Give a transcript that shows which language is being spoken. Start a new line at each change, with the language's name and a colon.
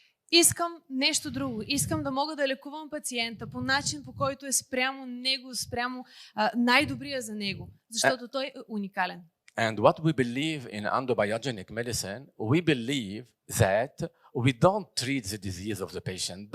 Bulgarian: Искам нещо друго. Искам да мога да лекувам пациента по начин, по който е спрямо него, спрямо най-добрия за него, защото той е уникален.
English: And what we believe in endobiogenic medicine, we believe that we don't treat the disease of the patient.